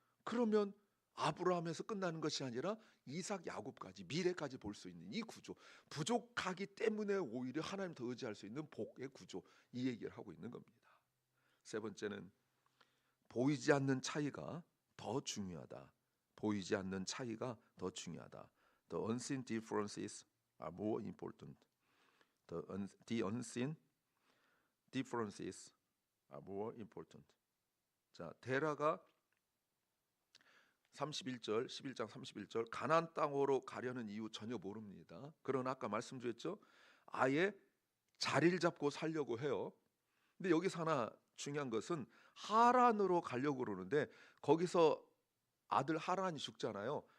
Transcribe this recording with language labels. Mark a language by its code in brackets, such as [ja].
[ko] 그러면 아브라함에서 끝나는 것이 아니라 이삭, 야곱까지, 미래까지 볼 수 있는 이 구조, 부족하기 때문에 오히려 하나님 더 의지할 수 있는 복의 구조, 이 얘기를 하고 있는 겁니다. 세 번째는 보이지 않는 차이가 더 중요하다. 보이지 않는 차이가 더 중요하다. [en] The unseen differences are more important. The unseen differences are more important. [ko] 자, 데라가 31절, 11장 31절, 가나안 땅으로 가려는 이유 전혀 모릅니다. 그러나 아까 말씀드렸죠, 아예 자리를 잡고 살려고 해요. 근데 여기서 하나 중요한 것은 하란으로 가려고 그러는데 거기서 아들 하란이 죽잖아요.